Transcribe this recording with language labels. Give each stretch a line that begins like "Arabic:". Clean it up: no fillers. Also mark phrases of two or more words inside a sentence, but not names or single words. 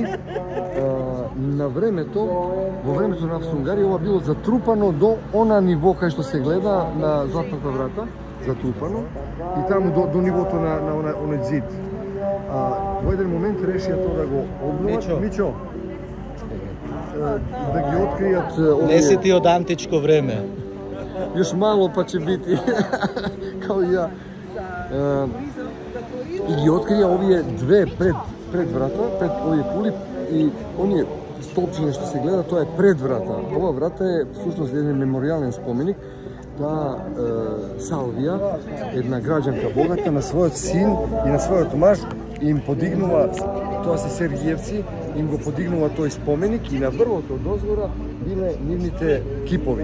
Macedonian: На времето, во времето на Австро-Унгарија, ова било затрупано до она ниво кај што се гледа на златната врата, затрупано, и таму до нивото на оној зид. Во еден момент решија тоа да го обноват. Мичо, да ги откријат овие... Не си ти од античко време.
Bosnian: Još malo pa će biti kao i ja.
Macedonian: I ги открија овие две пред врата, пред овие кули, и оние столпчиња што се гледа, тоа е пред врата. Ова врата е всушност еден меморијален споменик. Таа Салвија, една граѓанка богата, на својот син и на својот маж им подигнува, тоа се Сергиевци, им го подигнува тој споменик и на врвото од озгора биле нивните кипови.